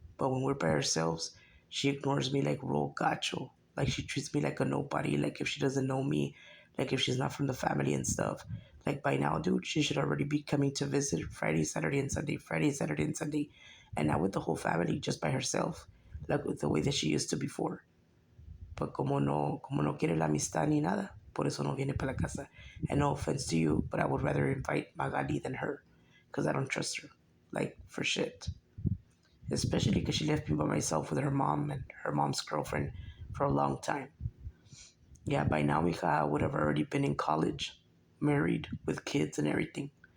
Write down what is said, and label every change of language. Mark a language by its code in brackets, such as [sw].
[en] But when we're by ourselves, she ignores me like real gacho. Like she treats me like a nobody. Like if she doesn't know me, like if she's not from the family and stuff. Like by now, dude, she should already be coming to visit Friday, Saturday, and Sunday. Friday, Saturday, and Sunday, and not with the whole family, just by herself, like with the way that she used to before. [es] But como no quiere la amistad ni nada, por eso no viene para la casa. [en] And no offense to you, but I would rather invite Magali than her, because I don't trust her, like for shit. Especially because she left me by myself with her mom and her mom's girlfriend for a long time. Yeah, by now, mija, I would have already been in college, married, with kids and everything.